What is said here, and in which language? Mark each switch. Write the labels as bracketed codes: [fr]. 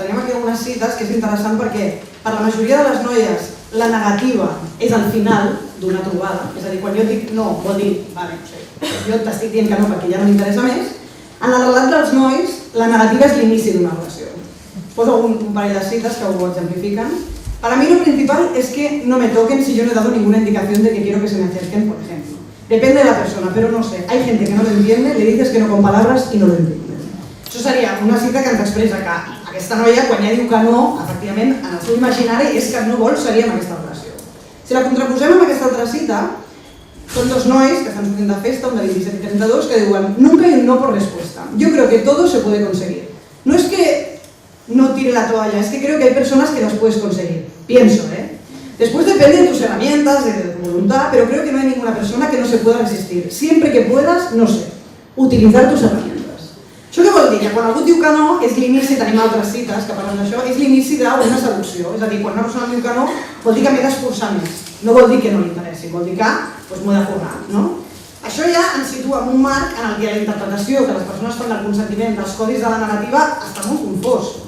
[ca] Tenim aquí algunes cites que és interessant perquè per la majoria de les noies la negativa és el final d'una trobada, és a dir, quan jo dic no, vol dir, jo t'estic dient que no perquè ja no m'interessa més. En el relat dels nois, la negativa és l'inici d'una relació. Poso un parell de cites que ho exemplifican. [es] Para mí lo principal es que no me toquen si yo no he dado ninguna indicación de que quiero que se me acerquen, por ejemplo. Depende de la persona, pero no sé, hay gente que no lo entiende, le dices que no con palabras y no lo entiende. [ca] Això seria una cita que ens expressa que aquesta noia, quan ja diu que no, efectivament, en el seu imaginari és que no vol seguir amb aquesta relació. Si la contraposem amb aquesta altra cita, són dos nois que estan sortint de festa, un de 27 y 32, que diuen [es] nunca hay un no por respuesta. Yo creo que todo se puede conseguir. No es que no tire la toalla, es que creo que hay personas que las puedes conseguir. Pienso, Después depende de tus herramientas, de tu voluntad, pero creo que no hay ninguna persona que no se pueda resistir. Siempre que puedas, no sé, utilizar tus herramientas. [ca] Això què vol dir? Que quan algú diu que no, és l'inici, tenim altres cites que parlen d'això, és l'inici d'una seducció. És a dir, quan una persona diu que no, vol dir que m'he d'esforçar més. No vol dir que no li interessi, vol dir que m'ho he de currar. Això ja ens situa en un marc en què la interpretació que les persones fan del consentiment dels codis de la negativa està molt confós.